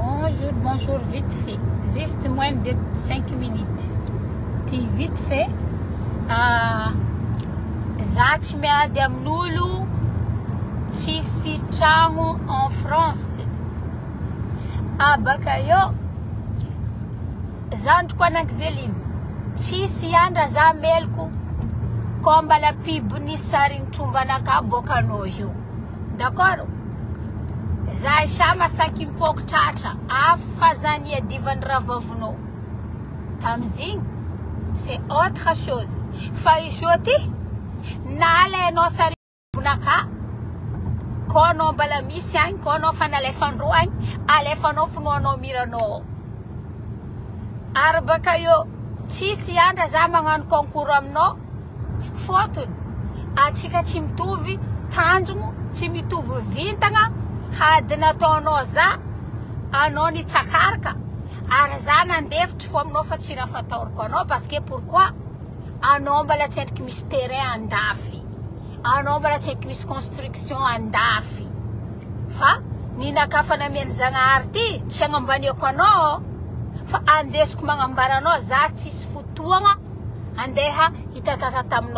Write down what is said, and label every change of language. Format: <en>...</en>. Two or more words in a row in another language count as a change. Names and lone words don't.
<fr>bonjour, vite fait. Juste moins de 5 minutes. Ti vite fait.</fr> <mg>Zaty miady amin'olo tsisy tragno</mg> <fr>en France.</fr> <mg>Baka eo zandriko anak'Zeline tsisy andra za meloko ko mbala pibony sariny trombanaka boka anao io. D'accord? Za isa masaky mipoko tratra afa zany iadivany ravavonao tamizigny</mg> <fr>c'est autre chose.</fr> <mg>Fa izy ty na alainao sary bonaka ko anao mbala misy agny ko anao fa nalefandro agny alefanao finoanao miranao. Ary baka eo tsisy andra za magnano concours aminao fotony atsika tsy mitovy tanjogno tsy mitovy vintagna hady nataonao za anao nitsakaraka ary za nandefitry fo aminao fa tsy raha fataoriko anao</mg> <fr>parce que pourquoi</fr> <mg>anao mbala tsy endriky misy terrain andafy, anao mbala tsy endriky misy construction andafy. Fa ninaka namiany Zagnahary ty tsy agnambaniako anao fa andesiko magnambara anao za tsisy fotoagna andeha hitatata taminao.</mg>